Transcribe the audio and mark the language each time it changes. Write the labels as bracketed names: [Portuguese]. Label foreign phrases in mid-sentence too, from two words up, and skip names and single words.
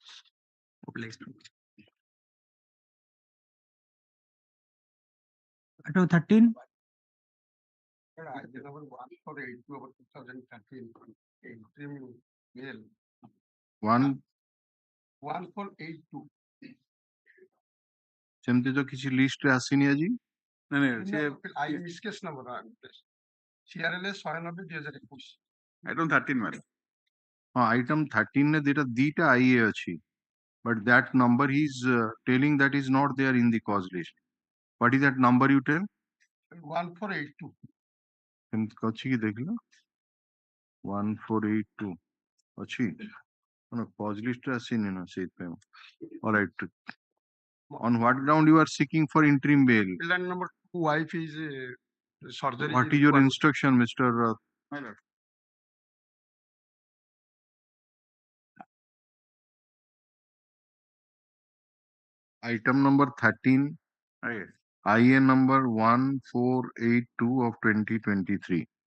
[English] Item 13. One 1482. [Odia] ସେମିତି ତ କିଛି ଲିଷ୍ଟରେ ଆସିନି ଆଜି। ମିସକେସ୍ ନମ୍ବର CRLA 190/2021. ଆଇଟମ 13 ମାନେ ହଁ ଆଇଟମ 13 ରେ ଦିଟା ଆଇଏ ଅଛି [English] But that number he's telling that is not there in the cause list. What is that number you tell? 1482. [Odia] ଅଛି କି ଦେଖିଲ 1482 ଅଛି [English] cause list [Odia] ରେ ଆସିନି ନା ସେଇଥିପାଇଁ. [English] All right. On what ground you are seeking for interim bail? Line number 2, wife is surgery. What is your instruction, Mr. My lord. Item number 13, IA number 1482 of 2023.